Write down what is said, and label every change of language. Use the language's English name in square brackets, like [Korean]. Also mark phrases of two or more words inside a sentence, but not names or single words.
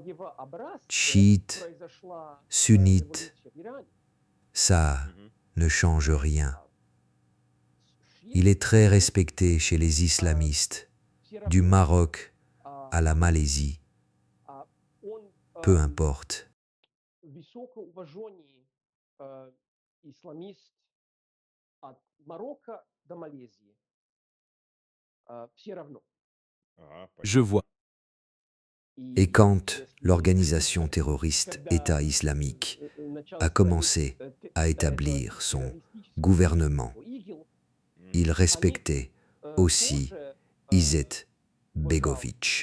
[French] Chiite, sunnite, ça ne change rien. Il est très respecté chez les islamistes, du Maroc à la Malaisie, peu importe. [Russian] Высокоуважённый исламист от Марокко до Малайзии. Все равно. [French] Je vois. Et quand l'organisation terroriste État islamique a commencé à établir son gouvernement, il respectait aussi Izet Begovic.